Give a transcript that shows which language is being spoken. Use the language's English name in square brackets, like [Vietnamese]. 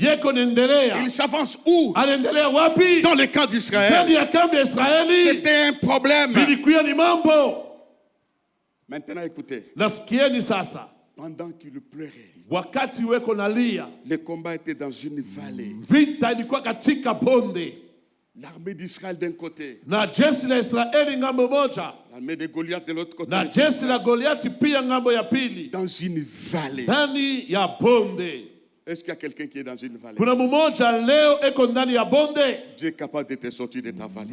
[Swahili] Yeko nendelea. [French] Il s'avance où? [Swahili] Anaendelea wapi? [French] Dans le camp d'Israël. [Swahili] Ndani ya kambi ya Israeli. [French] C'était un problème. [Swahili] Ilikuya ni mambo. [French] Maintenant, écoutez. [Swahili] Nasikieni sasa. [French] Pendant qu'il pleurait, [Swahili] Wakati weko nalia, [French] le combat était dans une vallée. [Swahili] vita ilikuwa katika bonde. [French] L'armée d'Israël d'un côté, [Swahili] Na jeshi la Israeli ngambo moja. [French] l'armée de Goliath de l'autre côté. [Swahili] Na jeshi la Goliati pia ngambo ya pili. [French] Dans une vallée. [Swahili] Ndani ya bonde. [French] Est-ce qu'il y a quelqu'un qui est dans une vallée? [Swahili] Kuna mmoja leo eko ndani ya bonde. [French] Dieu est capable de te sortir de ta vallée.